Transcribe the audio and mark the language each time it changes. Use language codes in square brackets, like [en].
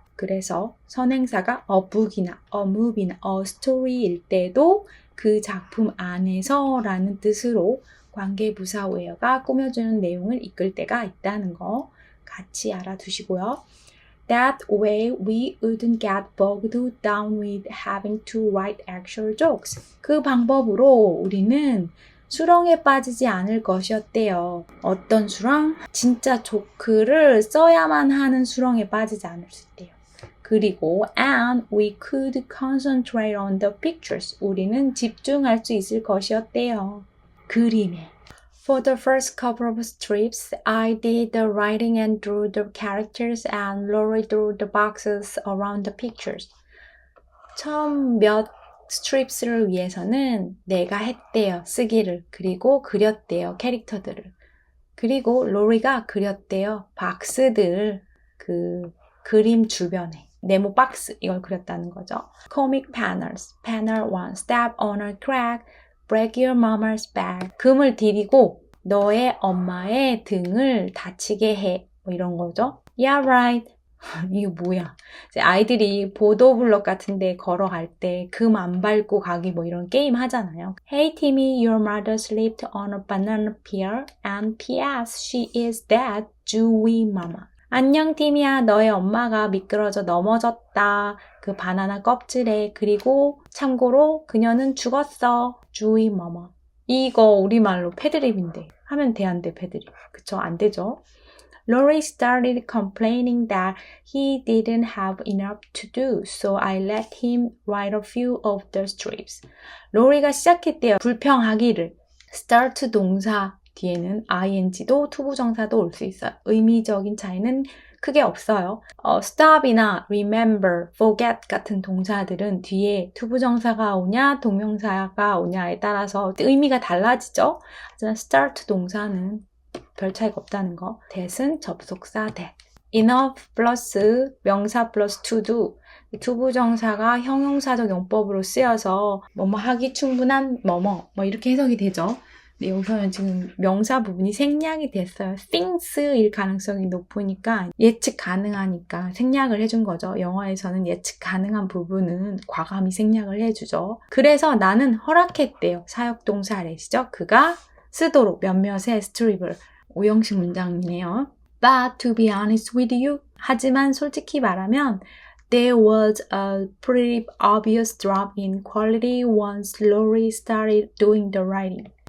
[ko] 그래서 선행사가 a book이나 a movie나 a story일 때도 그 작품 안에서 라는 뜻으로 관계 부사 where가 꾸며주는 내용을 이끌 때가 있다는 거 같이 알아두시고요. [en] That way we wouldn't get bogged down with having to write actual jokes. [ko] 그 방법으로 우리는 수렁에 빠지지 않을 것이었대요. 어떤 수렁? 진짜 조크를 써야만 하는 수렁에 빠지지 않을 수 있대요. 그리고 [en] and we could concentrate on the pictures. [ko] 우리는 집중할 수 있을 것이었대요. 그림에. [en] For the first couple of strips, I did the writing and drew the characters and Lori drew the boxes around the pictures. [ko] 처음 몇 스트립스를 위해서는 내가 했대요. 쓰기를. 그리고 그렸대요. 캐릭터들을. 그리고 로리가 그렸대요. 박스들을 그 그림 주변에. 네모 박스 이걸 그렸다는 거죠. [en] Comic panels. Panel 1. Step on a crack. Break your mama's back. [ko] 금을 디디고 너의 엄마의 등을 다치게 해. 뭐 이런 거죠. [en] Yeah, right. [ko] 이게 뭐야. 아이들이 보도블럭 같은 데 걸어갈 때 금 안 밟고 가기 뭐 이런 게임 하잖아요. [en] Hey Timmy, your mother slipped on a banana peel and P.S. She is dead, Zooey mama. [ko] 안녕 티미야, 너의 엄마가 미끄러져 넘어졌다. 그 바나나 껍질에. 그리고 참고로 그녀는 죽었어. Zooey mama. 이거 우리말로 패드립인데 하면 돼, 안 돼, 패드립. 그쵸? 안 되죠? [en] Lori started complaining that he didn't have enough to do, so I let him write a few of the strips. [ko] 로리가 시작했대요. 불평하기를. start 동사 뒤에는 ing도 투부정사도 올 수 있어요. 의미적인 차이는 크게 없어요. stop이나 remember, forget 같은 동사들은 뒤에 투부정사가 오냐 동명사가 오냐에 따라서 의미가 달라지죠. 하지만 start 동사는 별 차이가 없다는 거. that은 접속사 that. enough 플러스 명사 플러스 to도 투부정사가 형용사적 용법으로 쓰여서 뭐뭐 하기 충분한 뭐뭐 뭐 이렇게 해석이 되죠. 근데 여기서는 지금 명사 부분이 생략이 됐어요. things일 가능성이 높으니까 예측 가능하니까 생략을 해준 거죠. 영어에서는 예측 가능한 부분은 과감히 생략을 해주죠. 그래서 나는 허락했대요. 사역동사 let이죠. 그가 쓰도록 몇몇의 스트립을. 오형식 문장이네요. [en] But to be honest with you, [ko] 하지만 솔직히 말하면 [en] there was a pretty obvious drop in quality once Lori started doing the writing.